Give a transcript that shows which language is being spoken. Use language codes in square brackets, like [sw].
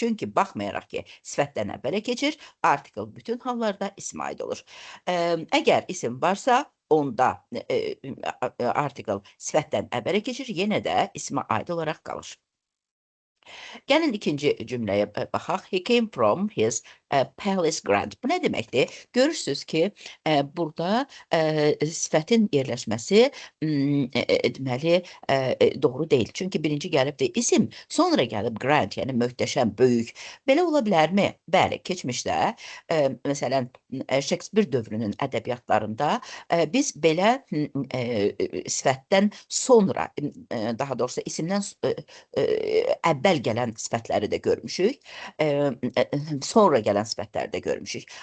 [az] Çünki baxmayaraq ki, sifətdən əvvələ keçir, article bütün hallarda ismə aid olur. Əgər isim varsa, onda article sifətdən əvvələ keçir, yenə də ismə aid olaraq qalır. Gəlin ikinci cümləyə baxaq. [en] He came from his palace grant. [az] Bu nə deməkdir? Görürsünüz ki, burada sifətin yerləşməsi deməli doğru deyil. Çünki birinci gəlibdir isim, sonra gəlib grant, yəni möhtəşəm, böyük. Belə ola bilərmi? Bəli, keçmişdə məsələn Shakespeare dövrünün ədəbiyyatlarında biz belə sifətdən sonra, daha doğrusu isimdən əvvəl gələn sifətləri də görmüşük, sonra gələn sifətləri də görmüşük.